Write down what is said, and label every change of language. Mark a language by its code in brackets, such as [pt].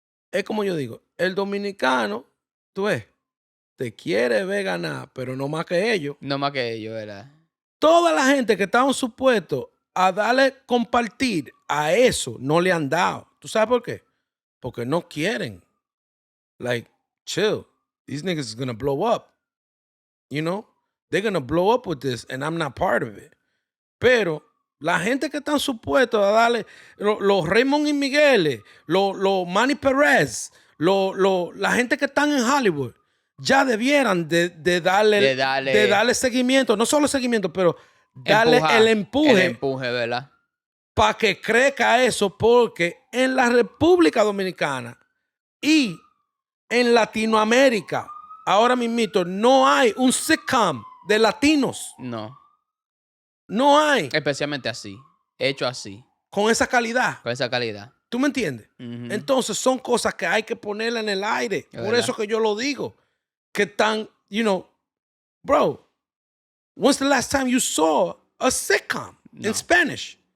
[es] Es como yo digo, el dominicano, tú ves, te quiere ver ganar, pero no más que ellos. No más que ellos, ¿verdad? Toda la gente que estaban supuestos a darle compartir a eso, no le han dado. ¿Tú sabes por qué? Porque no quieren. [en] Like, chill. These niggas is gonna blow up. They're gonna blow up with this and I'm not part of it. [es] Pero la gente que están supuestos a darle, los Raymond y Migueles, los Manny Perez, la gente que están en Hollywood, ya debieran de darle seguimiento, no solo seguimiento, pero darle el empuje. El empuje, ¿verdad? Para que crezca eso, porque en la República Dominicana y en Latinoamérica, ahora mismito, no hay un sitcom de latinos. No hay. Especialmente así. Hecho así. Con esa calidad. ¿Tú me entiendes? Entonces son cosas que hay que ponerla en el aire. Por eso que yo lo digo. Que tan, [en] bro, when's the last time you saw a sitcom in Spanish?